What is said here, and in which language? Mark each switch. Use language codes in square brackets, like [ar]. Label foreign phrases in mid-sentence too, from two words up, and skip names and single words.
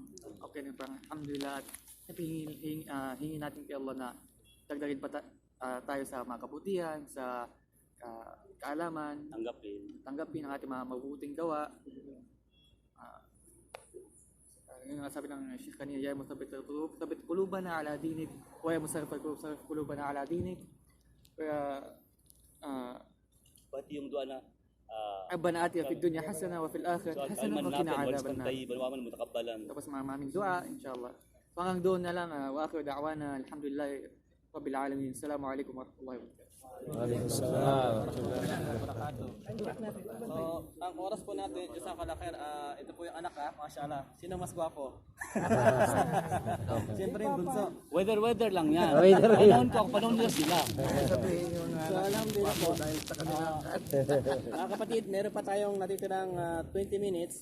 [tl] Okay na parang alhamdulillah. At hingin natin kay Allah na dagdagin pa tayo sa mga kabutihan, sa kaalaman, tanggapin ang ating mga mabubuting gawa. Yung nga sabi ng Sheikh kanina, [ar] يا مثبت قلوبنا على دينك ويا مصرف قلوبنا على دينك. [tl] Kaya Pati yung dua na [ar] ربنا آتنا في الدنيا حسنة وفي الآخرة حسنة وقنا عذاب النار. Balwaman mutakabbalan. [tl] Tapos maraming dua inshallah. Hanggang doon na lang, [ar] وآخر دعوانا الحمد لله رب العالمين. السلام عليكم ورحمة الله وبركاته. وعليكم السلام. [tl] So, ang oras po natin, [ar] جزاك الله خير, [tl] ito po yung anak mashallah. Sino mas gwapo? Siyempre yung bunso. Weather lang yan. Panahon nila sila. So, alhamdulillah po. Mga kapatid, meron pa tayong natitirang 20 minutes.